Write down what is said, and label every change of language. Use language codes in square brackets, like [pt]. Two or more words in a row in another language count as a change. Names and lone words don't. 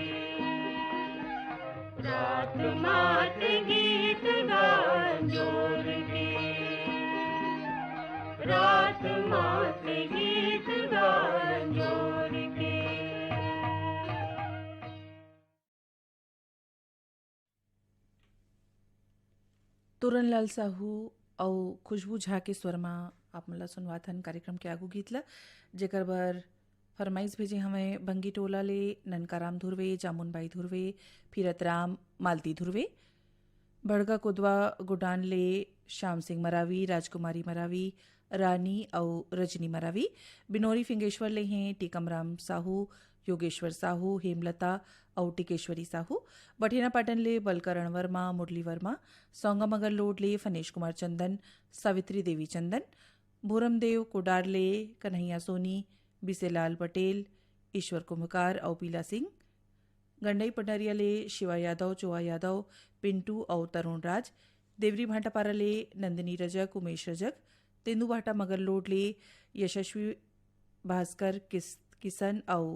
[hne] रात मात गीत गान जोड़ के, रात मात गीत गान जोड़ के। तोरणलाल साहू और खुशबू झा के स्वर में आप मला सुनवाथन कार्यक्रम के आगू गीतला जेकर बर फरमाइश भेजे हमें बंगी टोला ले ननकाराम धुरवे, जामुनबाई धुरवे, फिरतराम मालती धुरवे, बड़गा कोदवा गुडान ले श्याम सिंह मरावी, राजकुमारी मरावी, रानी और रजनी मरावी, बिनोरी फिंगेश्वर ले हैं टीकमराम साहू, योगेश्वर साहू, हेमलता और टिकेश्वरी साहू, बठेना पाटन ले बलकरण वर्मा, मुरली वर्मा, सौंगामगर लोड ले फनेश कुमार चंदन, सावित्री देवी चंदन, भूरमदेव कोडार ले कन्हैया सोनी, बिसेलाल पटेल, ईश्वर कुम्भकार और पीला सिंह, गंडई पटरिया ले शिवा यादव, चोआ यादव, पिंटू और तरुण राज, देवरी भाटापारा ले नंदिनी रजक, उमेश रजक, तेंदू भाटा मगर लोड ले यशस्वी भास्कर किसन और